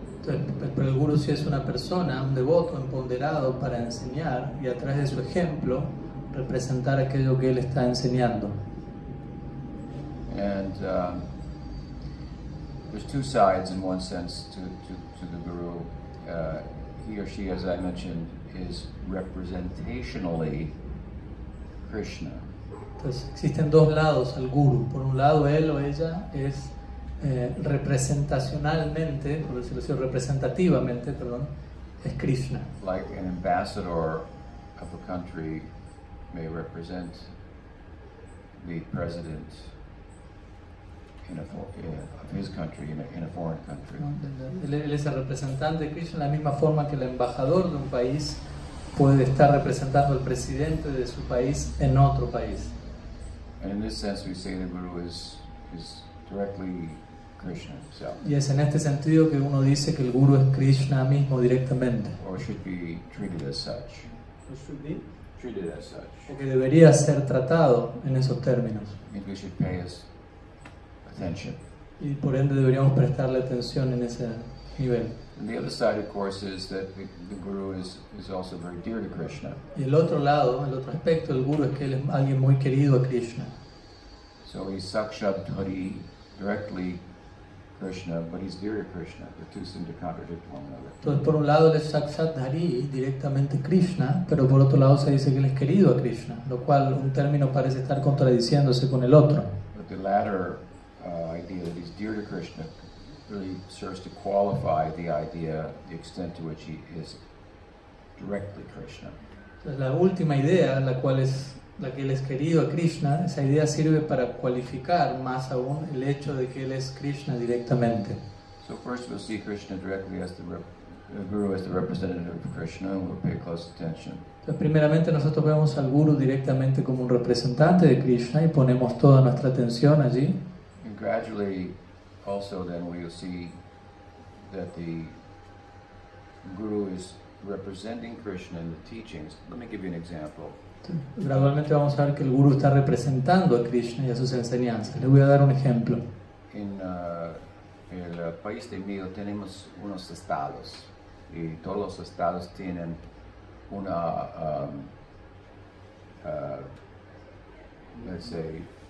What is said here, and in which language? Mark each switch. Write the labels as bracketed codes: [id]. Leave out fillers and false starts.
[es] Entonces, pero el Guru sí es una persona, un devoto empoderado para enseñar, y a través de su ejemplo representar aquello que él está enseñando. [en] And there's two sides in one sense to the Guru. He or she, as I mentioned, is representationally Krishna. [es] Entonces existen dos lados al Guru. Por un lado, él o ella es representacionalmente, por decirlo así, representativamente, perdón, es Krishna. [en] Like an ambassador of a country may represent the president of his country in a foreign country. [es] Él es el representante de Krishna de la misma forma que el embajador de un país puede estar representando al presidente de su país en otro país. [en] And in this sense, we say the Guru is directly Krishna himself. [es] Y es en este sentido que uno dice que el Guru es Krishna mismo directamente. [en] Or should be treated as such. Treated as such. [es] O que debería ser tratado en esos términos. [en] Means we should pay his attention. [es] Y por ende deberíamos prestarle atención en ese nivel. [en] And the other side, of course, is that the Guru is also very dear to Krishna. [es] Y el otro lado, el otro aspecto del Guru es que él es alguien muy querido a Krishna. [en] So he's Sakshat Hari, directly Krishna, but he's dear to Krishna. The two seem to contradict one another. [es] Entonces, por un lado él es Sakshat Hari, directamente Krishna, pero por otro lado se dice que él es querido a Krishna, lo cual un término parece estar contradiciéndose con el otro. [en] But the latter idea that he's dear to Krishna really serves to qualify the idea, the extent to which he is directly Krishna. [es] Entonces, la última idea, la que él es querido a Krishna, esa idea sirve para cualificar más aún el hecho de que él es Krishna directamente. [en] So first we'll see Krishna directly as the Guru as the representative of Krishna, and we'll pay close attention. [es] Entonces, primeramente nosotros vemos al Guru directamente como un representante de Krishna y ponemos toda nuestra atención allí. [en] And gradually also then we'll see that the Guru is representing Krishna in the teachings. Let me give you an example. [es] Gradualmente vamos a ver que el Guru está representando a Krishna y a sus enseñanzas. Les voy a dar un ejemplo. En el país de mío tenemos unos estados y todos los estados tienen una, [en] let's say,